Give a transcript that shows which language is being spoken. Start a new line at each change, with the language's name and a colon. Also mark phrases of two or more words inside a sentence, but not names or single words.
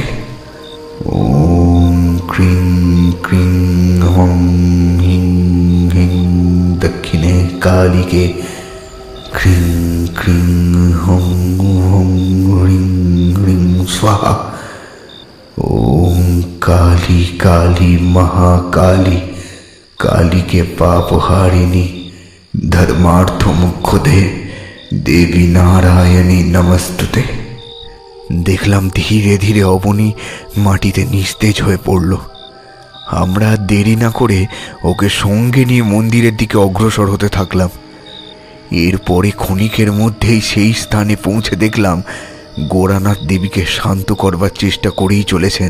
Sanskrit: ओम क्रीं क्रीं हं हिं हिं दक्षिणे काली के क्रीं क्रीं हं हं ह्रीं ह्रीं स्वाहा। ओम काली काली महाकाली काली के पाप हारिणी धर्मार्थ मुख्यते देवी नारायणी नमस्तुते।
Bangla: দেখলাম ধীরে ধীরে অবনী মাটিতে নিস্তেজ হয়ে পড়ল। আমরা দেরি না করে ওকে সঙ্গে নিয়ে মন্দিরের দিকে অগ্রসর হতে থাকলাম। এরপরে ক্ষণিকের মধ্যেই সেই স্থানে পৌঁছে দেখলাম গোরানাথ দেবীকে শান্ত করবার চেষ্টা করেই চলেছেন।